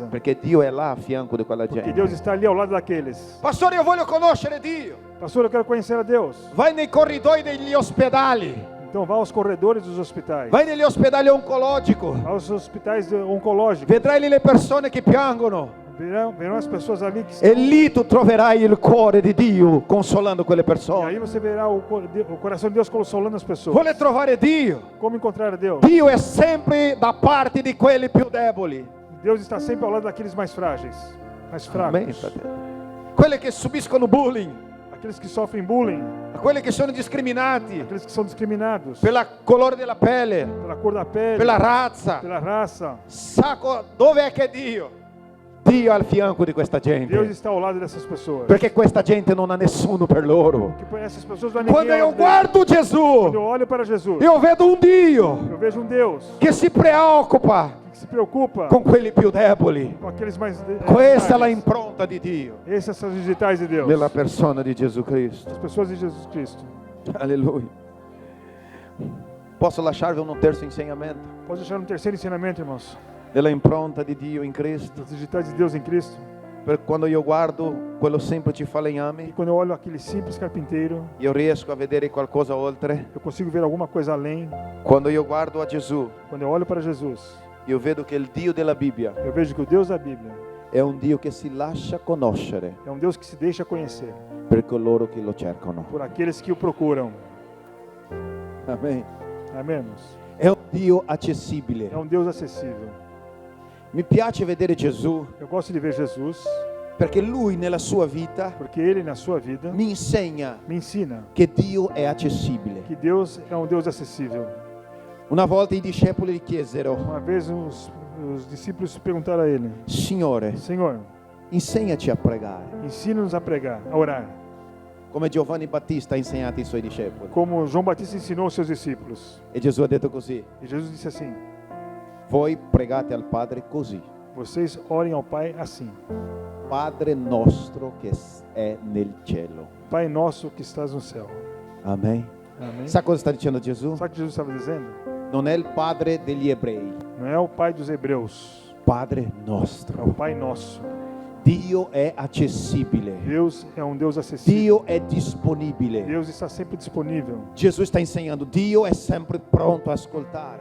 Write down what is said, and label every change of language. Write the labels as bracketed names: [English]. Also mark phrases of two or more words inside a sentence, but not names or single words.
[Italian] perché Dio è là a fianco di quella [Portuguese] porque [Italian] gente. [Portuguese] Deus está ali ao lado daqueles. [Italian] Pastore, io voglio conoscere Dio. [Portuguese] Pastor, eu quero conhecer a Deus. [Italian] Vai nei corridoi degli ospedali. [Portuguese] Então vá aos corredores dos hospitais. [Italian] Vai negli ospedali oncologici. [Portuguese] Aos hospitais oncológicos. [Italian] Vedrai lì le persone che piangono. [Portuguese] Verão as pessoas ali que [Italian] E lì tu troverai il cuore di Dio consolando quelle [Portuguese] E [Italian] persone. [Portuguese] aí você verá o coração de Deus consolando as pessoas. [Italian] Vuole trovare Dio. [Portuguese] Como encontrar Deus? [Italian] Dio è sempre da parte di quelli più deboli. [Portuguese] Deus está sempre ao lado daqueles mais frágeis, mais [Italian] Amen, [Portuguese] fracos. [Italian] fratello. Quelli che subiscono bullying, [Portuguese] Aqueles que sofrem bullying, [Italian] quelli che sono discriminati [Portuguese] aqueles que são discriminados [Italian] per il colore della pelle, [Portuguese] pela cor da pele, [Italian] per la razza. [Portuguese] pela raça. [Italian] Sacco, dove è che è Dio? Dio è al fianco di questa [Portuguese] Deus [Italian] gente. [Portuguese] está ao lado dessas pessoas. [Italian] Perché questa gente non ha nessuno per loro. [Portuguese] Porque essas pessoas não há ninguém [Italian] Quando [Portuguese] ao [Italian] io [Portuguese] lado deles. [Italian] guardo [Portuguese] Quando eu [Italian] Gesù, [Portuguese] olho para Jesus, [Italian] io vedo un Dio [Portuguese] eu vejo Deus [Italian] che si preoccupa [Portuguese] que se preocupa [Italian] con quelli più deboli. [Portuguese] com aqueles mais [Italian] Questa è la [Portuguese] frágeis. [Italian] impronta di Dio [Portuguese] Essas são as digitais de Deus. [Italian] nella persona di Gesù Cristo. [Portuguese] As pessoas de Jesus Cristo. [Italian] Alleluia. Posso lasciarvi un terzo insegnamento [Portuguese] Pode deixar um terceiro ensinamento, irmãos. [Italian] della impronta di Dio in Cristo. [Portuguese] Das digitais de Deus em Cristo. [Italian] Per quando io guardo quello semplice falegname, [Portuguese] E quando eu olho aquele simples carpinteiro, [Italian] io riesco a vedere qualcosa oltre. [Portuguese] eu consigo ver alguma coisa além. [Italian] Quando io guardo a Gesù, [Portuguese] Quando eu olho para Jesus, [Italian] io vedo che il Dio della Bibbia [Portuguese] eu vejo que o Deus da Bíblia [Italian] è un Dio che si lascia conoscere [Portuguese] é um Deus que se deixa conhecer [Italian] per coloro che lo cercano. [Portuguese] por aqueles que o procuram. [Italian] Amen. [Portuguese] Amém, irmãos? [Italian] È un Dio accessibile. [Portuguese] É um Deus acessível. [Italian] Mi piace vedere Gesù [Portuguese] Eu gosto de ver Jesus, [Italian] perché Lui nella sua vita [Portuguese] porque Ele, na sua vida, [Italian] mi insegna [Portuguese] me ensina [Italian] che Dio è accessibile. [Portuguese] que Deus é um Deus acessível. [Italian] Una volta i discepoli gli chiesero: [Portuguese] Uma vez os discípulos perguntaram a Ele: [Italian] Signore, [Portuguese] Senhor, [Italian] insegnaci a pregare, [Portuguese] ensina-nos a pregar, a orar, [Italian] come Giovanni Battista ha insegnato ai suoi discepoli. [Portuguese] como João Batista ensinou aos seus discípulos. [Italian] E Gesù ha detto così: [Portuguese] E Jesus disse assim: [Italian] voi pregate al Padre così. [Portuguese] vocês orem ao Pai assim: [Italian] Padre nostro che è nel cielo. [Portuguese] Pai nosso que estás no céu. [Italian] Amen. [Portuguese] Amém? [Italian] Sa cosa sta dicendo Gesù? [Portuguese] Sabe o que Jesus estava dizendo? [Italian] Non è il Padre degli ebrei, [Portuguese] Não é o Pai dos Hebreus, [Italian] Padre [Portuguese] é [Italian] nostro. [Portuguese] o Pai nosso. [Italian] Dio è accessibile. [Portuguese] Deus é um Deus acessível. [Italian] Dio è disponibile. [Portuguese] Deus está sempre disponível. [Italian] Gesù sta insegnando, Dio è sempre pronto a ascoltare.